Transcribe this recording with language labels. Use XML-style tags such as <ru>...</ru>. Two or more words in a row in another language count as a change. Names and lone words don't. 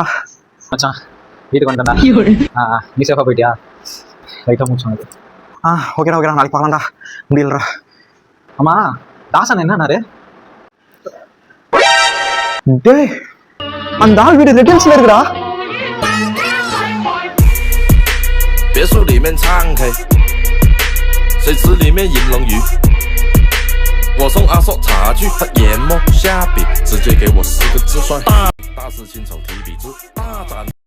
<ta>மச்சான் வீட்டுக்கு வந்துட்டேன்டா நீ சேஃபா போயிட்டியா லைட்டாக மூச்சு வாங்க ஓகேடா நாளைக்கு பார்க்கலாம்டா முடியலடா ஆமா தாசன் என்னன்னாரு டேய் அந்த ஆள் வீடு ரிட்டர்ன்ஸ்ல இருக்குடா</ta> <zh>别墅里面唱 K， 水池里面饮龙鱼。我送阿硕茶具，他研磨下笔，直接给我4个字算大师亲手提笔字，大展。</zh>